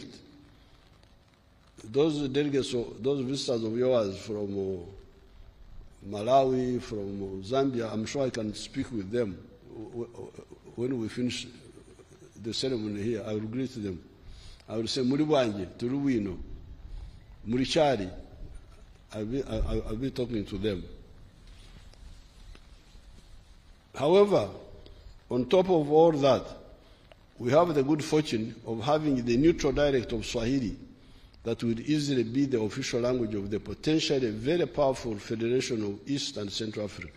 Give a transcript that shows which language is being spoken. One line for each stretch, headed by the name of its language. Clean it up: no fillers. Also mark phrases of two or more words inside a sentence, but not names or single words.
English: Those delegates, those visitors of yours from Malawi, from Zambia, I'm sure I can speak with them when we finish the ceremony here. I will greet them. I will say,
Nyanja: Muri bwanje, turi wino, muri chari.
English: I'll be talking to them. However, on top of all that, we have the good fortune of having the neutral dialect of Swahili that would easily be the official language of the potentially very powerful Federation of East and Central Africa.